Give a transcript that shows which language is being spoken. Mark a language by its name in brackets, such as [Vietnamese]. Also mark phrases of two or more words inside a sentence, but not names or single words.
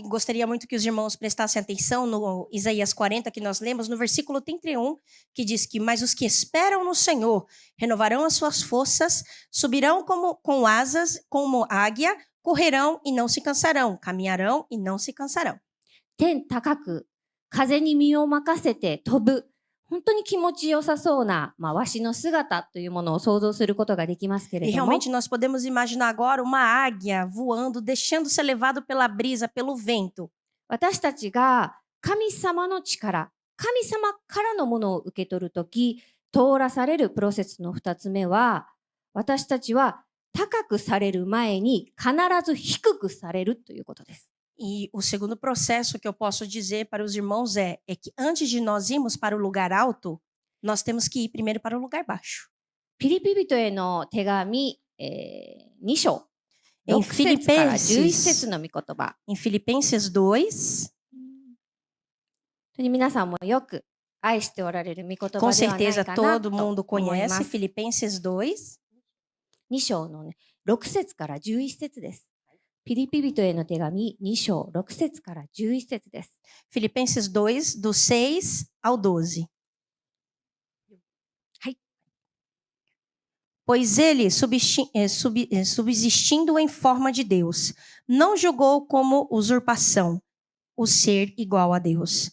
[Portuguese] E gostaria muito que os irmãos prestassem atenção no Isaías 40 que nós lemos, no versículo 31, que diz que mas os que esperam no Senhor renovarão as suas forças, subirão com asas como águia, correrão e não se cansarão, caminharão e não se cansarão. [Japanese] 天高く風に身を任せて飛ぶ本当に気持ちよさそうな、ワシの姿というものを想像することができますけ E れども、 [Portuguese] realmente nós podemos imaginar agora uma águia voando, deixando ser levado pela brisa, pelo vento. [Japanese] 私たちが神様の力、神様からのものを受け取るとき、通らされるプロセスの2つ目は、私たちは高くされる前に必ず低くされるということです。 [Portuguese] E o segundo processo que eu posso dizer para os irmãos é que antes de nós irmos para o lugar alto, nós temos que ir primeiro para o lugar baixo. [Japanese] ピリピ人への手紙、2章、 Em 6節から11節 Filipenses, の御言葉。 [Portuguese] em Filipenses 2, [Japanese] 本当に皆さんもよく愛しておられる御言葉で com はない certeza かな todo と mundo 思いま conhece, す。 Filipenses 2, 2章の、6節から11節です。ピリピ人への手紙2章6節から11節です。 [Portuguese] Filipenses 2, do 6 ao 12. Hai. Pois ele, subsistindo em forma de Deus, não julgou como usurpação o ser igual a Deus.